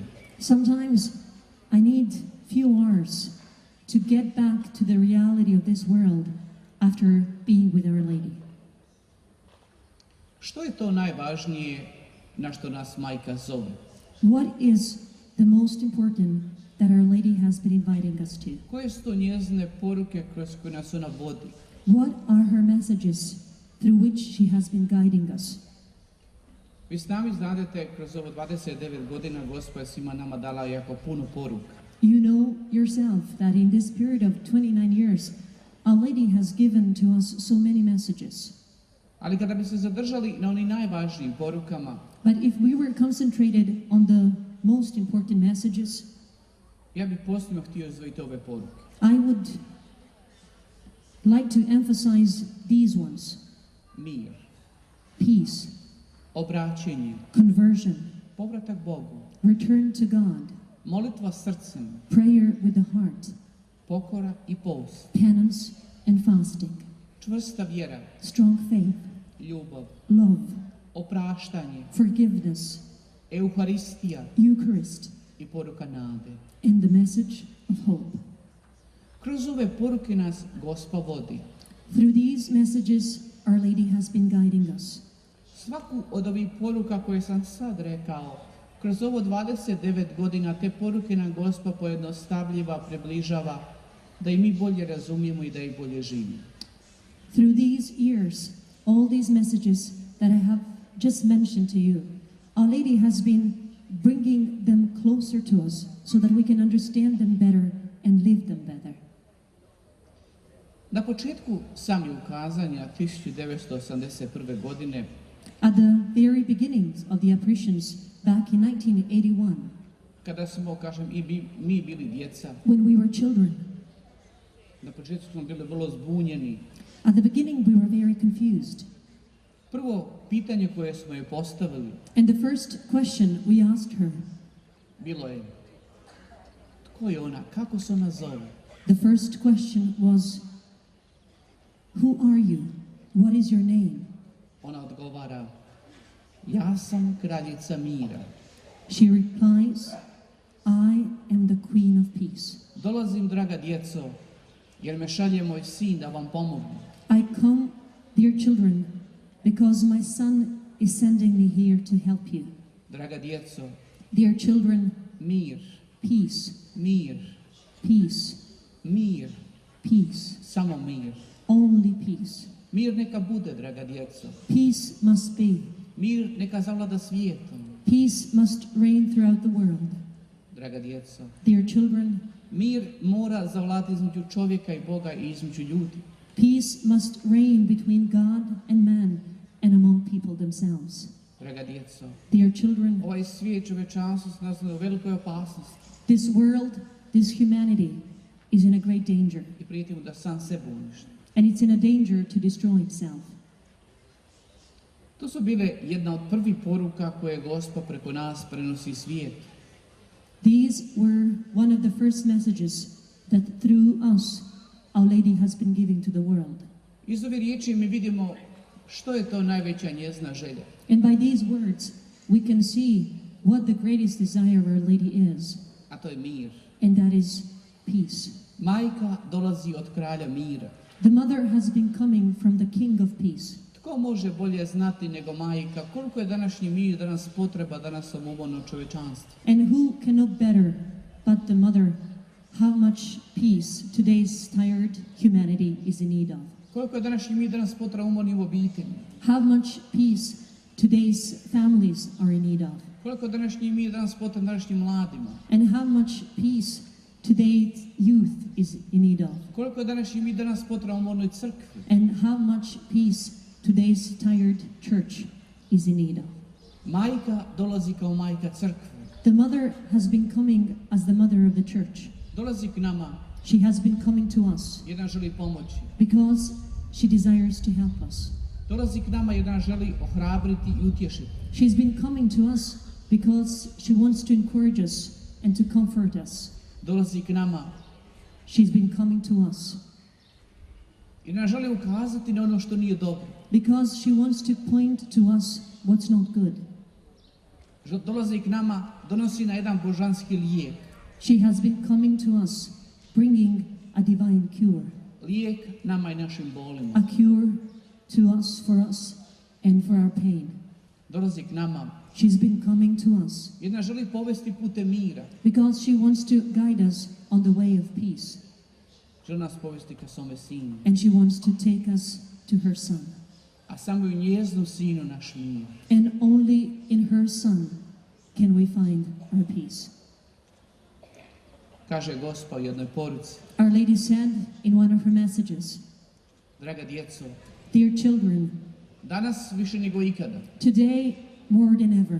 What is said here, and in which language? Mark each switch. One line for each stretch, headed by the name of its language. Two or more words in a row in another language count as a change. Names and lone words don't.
English: Sometimes I need few hours to get back to the reality of this world after being with Our Lady.
Croatian: Što je to najvažnije na što nas majka zove?
English: What is the most important that Our Lady has been inviting us to?
Croatian: Koje su to njezine poruke kroz koje nas ona vodi?
English: What are her messages through which she has been guiding us?
Croatian: Vi sami znate, kroz ovo 29 godina Gospa je svima nama dala jako puno poruka.
English: You know yourself that in this period of 29 years, Our Lady has given to us so many messages.
Croatian: Ali kada bi se zadržali na onim najvažnijim porukama,
English: But if we were concentrated on the most important messages,
Croatian: ja bih posebno htio izdvojiti ove poruke.
English: I would like to emphasize these ones:
Croatian: Mir,
English: peace,
Croatian: obraćenje,
English: conversion,
Croatian: povratak Bogu,
English: return to God,
Croatian: molitva srcem,
English: prayer with the heart,
Croatian: pokora i post,
English: penance and fasting,
Croatian: čvrsta vjera,
English: strong faith,
Croatian: ljubav,
English: love,
Croatian: opraštanje,
English: forgiveness,
Croatian: Euharistija
English: Eucharist,
Croatian: i poruka nade.
English: and the message of hope.
Croatian: Kroz ove poruke nas Gospa vodi.
English: Through these messages, Our Lady has been guiding us.
Croatian: Svaku od ovih poruka koje sam sad rekao, kroz ovo 29 godina te poruke nam Gospa pojednostavljiva, približava, da i mi bolje razumijemo i da ih bolje živimo.
English: Through these years, all these messages that I have just mentioned to you, Our Lady has been bringing them closer to us so that we can understand them better and live them better.
Croatian: Na početku sami ukazanja 1981. godine
English: At the very beginnings of the apparitions back in 1981,
Croatian: kada smo, kažem, mi bili djeca,
English: when we were children,
Croatian: na početku smo bili vrlo zbunjeni.
English: at the beginning we were very confused.
Croatian: Prvo pitanje koje smo je postavili
English: And the first question we asked her,
Croatian: bilo je: tko je ona, kako se ona zove?
English: the first question was, who are you? What is your name?
Croatian: Ona odgovara: ja sam kraljica mira.
English: She replies, I am the Queen of Peace.
Croatian: Dolazim, draga djeco, jer me šalje moj sin da vam pomogne.
English: I come, dear children, because my son is sending me here to help you.
Croatian: Draga djeco,
English: Dear children,
Croatian: mir,
English: peace,
Croatian: mir,
English: peace,
Croatian: mir,
English: peace,
Croatian: samo mir.
English: only peace.
Croatian: Mir neka bude, draga djeco.
English: Peace must be.
Croatian: Mir neka zavlada svijetom.
English: Peace must reign throughout the world.
Croatian: Draga djeco,
English: Dear children,
Croatian: Mir mora zavladati između čovjeka i Boga i između ljudi.
English: Peace must reign between God and man and among people themselves.
Croatian: Draga djeco,
English: Dear children,
Croatian: ovaj svijet, čovječanstvo se nalazi u velikoj opasnosti
English: this world, this humanity is in a great danger,
Croatian: i prijeti mu da sam sebe uništi.
English: and it's in a danger to destroy itself.
Croatian: To su bile jedna od prvih poruka koje Gospod preko nas prenosi svijetu.
English: These were one of the first messages that through us Our Lady has been giving to the world.
Croatian: Iz ove riječi mi vidimo što je to najveća njezina želja.
English: And by these words, we can see what the greatest desire of Our Lady is,
Croatian: A to je mir.
English: and that is peace.
Croatian: Majka dolazi od kralja mira.
English: The mother has been coming from the King of Peace.
Croatian: Tko može bolje znati nego majka koliko je današnji mir danas potreba danas samobodno čovječanstvo?
English: And who can know better but the mother how much peace today's tired humanity is in need of?
Croatian: Koliko je današnji mir danas potreba umorni u obitelji?
English: How much peace today's families are in need of?
Croatian: Koliko je današnji mir danas potreba današnjim mladima?
English: And how much peace today's youth is in need of?
Croatian: Koliko je današnji mir danas potreba umornoj crkvi?
English: And how much peace today's tired church is in need of?
Croatian: Majka dolazi kao majka crkve.
English: The mother has been coming as the mother of the church.
Croatian: Dolazi k nama
English: She has been coming to us
Croatian: jer nam želi pomoći.
English: because she desires to help us.
Croatian: Dolazi k nama jer nas želi ohrabriti i utješiti.
English: She's been coming to us because she wants to encourage us and to comfort us.
Croatian: Dolazi k nama
English: She's been coming to us
Croatian: jer nas želi ukazati na ono što nije dobro.
English: because she wants to point to us what's not good.
Croatian: Dolazi k nama, donosi na jedan božanski lijek.
English: She has been coming to us bringing a divine cure,
Croatian: Lijek nama i našim bolima.
English: a cure to us, for us, and for our pain.
Croatian: Dolazi k nama
English: She's been coming to us
Croatian: jer nas želi povesti putem mira.
English: because she wants to guide us on the way of peace,
Croatian: Želi nas povesti ka svome sinu.
English: and she wants to take us to her Son.
Croatian: A samo u njeznom sinu naš mir.
English: And only in her Son can we find our peace.
Croatian: Kaže Gospod u jednoj poruci.
English: Our Lady said in one of her messages,
Croatian: Draga djeco,
English: "Dear children,
Croatian: danas više nego ikada.
English: today more than ever,